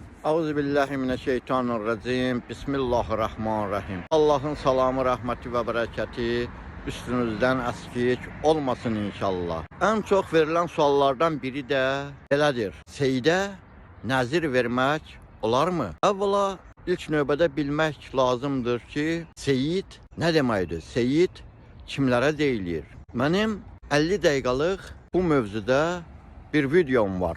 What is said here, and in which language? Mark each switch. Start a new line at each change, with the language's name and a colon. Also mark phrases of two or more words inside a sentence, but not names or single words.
Arabic: أعوذ بالله من الشيطان الرجيم. بسم الله الرحمن الرحيم.
Turkish: Allah'ın salamı, rahmeti ve bereketi üstünüzden əskik olmasın inşallah. En çok verilen
Azerbaijani: suallardan biri də belədir. Seydə nəzir vermək olar mı? Əvvəla ilk növbədə bilmək lazımdır ki, seyid nə deməkdir? Seyid kimlərə deyilir? Mənim 50 dəqiqəlik bu mövzuda bir videom var.